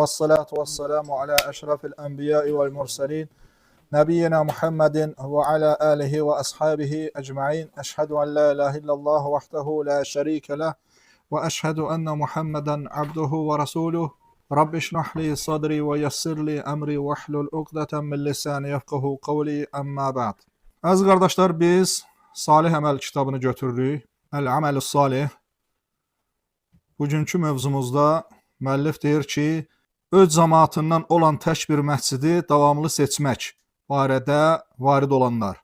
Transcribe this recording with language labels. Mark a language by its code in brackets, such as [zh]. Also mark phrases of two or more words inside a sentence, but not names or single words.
[ar] والصلاة والسلام على أشرف الأنبياء والمرسلين. نبينا محمد وعلى آله وأصحابه أجمعين. أشهد أن لا إله إلا الله وحده لا شريك له. وأشهد أن محمدا عبده ورسوله. رب اشرح لي صدري ويسر لي أمري واحلل عقدة من لساني يفقه قولي أما بعد. [az] Əziz qardaşlar, biz Salih Əməl kitabını götürürük. Əl-Əməl-i Salih. Bugünkü mövzumuzda müəllif deyir ki, öz cəmaatından olan tək bir məscidi davamlı seçmək barədə varid olanlar.